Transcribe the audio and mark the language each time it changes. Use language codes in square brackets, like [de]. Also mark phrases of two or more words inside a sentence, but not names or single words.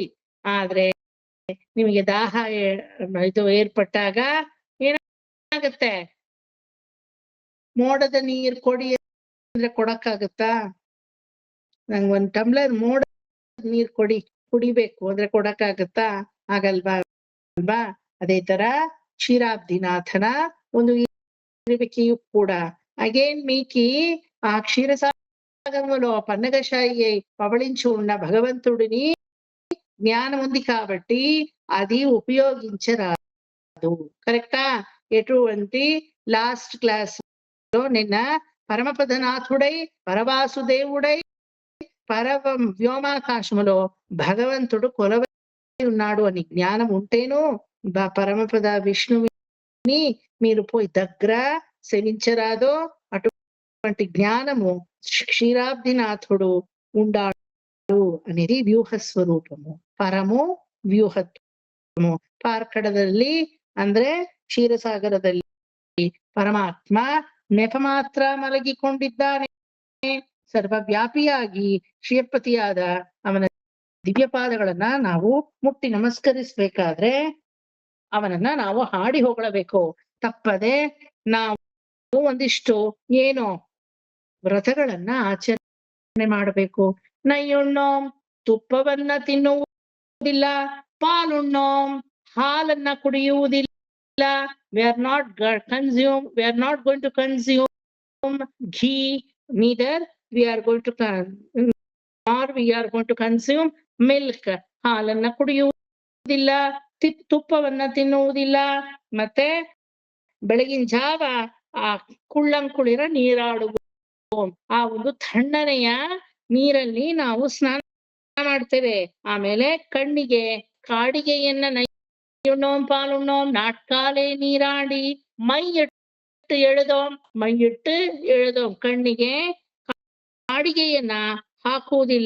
[kn] ಆದ್ರೆ ನಿಮಗೆ ದಾಹ ಇದು ಏರ್ಪಟ್ಟಾಗ ಏನಾಗತ್ತೆ? ಮೋಡದ ನೀರ್ ಕೊಡಿ ಅಂದ್ರೆ ಕೊಡಕ್ಕಾಗತ್ತಾ? ನಂಗ್ ಒಂದ್ ಟಂಬ್ಲರ್ ಮೋಡ ನೀರ್ ಕೊಡಿ, ಕುಡಿಬೇಕು ಅಂದ್ರೆ ಕೊಡಕ್ಕಾಗತ್ತಾ? ಆಗಲ್ವಾ ಅಲ್ವಾ? ಅದೇ ತರ ಕ್ಷೀರಾಬ್ಧಿನಾಥನ ಒಂದು [te] ఇరువికియు కూడా అగైన్ మీకి ఆ క్షీరసాగరంలో పన్నగశాయి పవళించి ఉన్న భగవంతుడిని జ్ఞానం ఉంది కాబట్టి అది ఉపయోగించరాదు. కరెక్టా? ఎటువంటి [en] last class [te] లో నిన్న పరమపదనాథుడై పరవాసుదేవుడై పరవం వ్యోమాకాశములో భగవంతుడు కొలవై ఉన్నాడు అని జ్ఞానం ఉంటేను పరమపద విష్ణువుని మీరు పోయి దగ్గర సేవించరాదో అటువంటి జ్ఞానము క్షీరాబ్ధినాథుడు ఉండాడు అనేది వ్యూహ స్వరూపము. పరము ವ್ಯೂಹತ್ವము. [kn] ಪಾರ್ಕಡದಲ್ಲಿ ಅಂದ್ರೆ ಕ್ಷೀರಸಾಗರದಲ್ಲಿ ಪರಮಾತ್ಮ ನೆಪ ಮಾತ್ರ ಮಲಗಿಕೊಂಡಿದ್ದಾನೆ. ಸರ್ವವ್ಯಾಪಿಯಾಗಿ ಶ್ರೀಯಪತಿಯಾದ ಅವನ ದಿವ್ಯಪಾದಗಳನ್ನ ನಾವು ಮುಟ್ಟಿ ನಮಸ್ಕರಿಸ್ಬೇಕಾದ್ರೆ ಅವನನ್ನ ನಾವು ಹಾಡಿ ಹೊಗಳಬೇಕು. ತಪ್ಪದೆ ನಾವು ಒಂದಿಷ್ಟು ಏನು ವ್ರತಗಳನ್ನ ಆಚರಣೆ ಮಾಡಬೇಕು. ನೈಯುಣ್ಣೋಂ ತುಪ್ಪವನ್ನ ತಿನ್ನುವುದಿಲ್ಲ, ಪಾಲುಣ್ಣೋಂ ಹಾಲನ್ನ ಕುಡಿಯುವುದಿಲ್ಲ. [en] we are not going to consume ghee, neither we are going to consume milk. [kn] ಹಾಲನ್ನ ಕುಡಿಯುವುದಿಲ್ಲ, ತುಪ್ಪವನ್ನ ತಿನ್ನುವುದಿಲ್ಲ. ಮತ್ತೆ ಬೆಳಗಿನ ಜಾವ ಆ ಕುಳ್ಳಂಕುಳಿರ ನೀರಾಡುವುದು, ಆ ಒಂದು ತಣ್ಣನೆಯ ನೀರಲ್ಲಿ ನಾವು ಸ್ನಾನ ಮಾಡ್ತೇವೆ. ಆಮೇಲೆ ಕಣ್ಣಿಗೆ ಕಾಡಿಗೆಯನ್ನ [ta] நெய்யுண்ணோம் பாலுண்ணோம் நாட்காலே நீராடி மையிட்டு எழுதோம் [kn] ಕಣ್ಣಿಗೆ ಕಾಡಿಗೆಯನ್ನ ಹಾಕುವುದಿಲ್ಲ.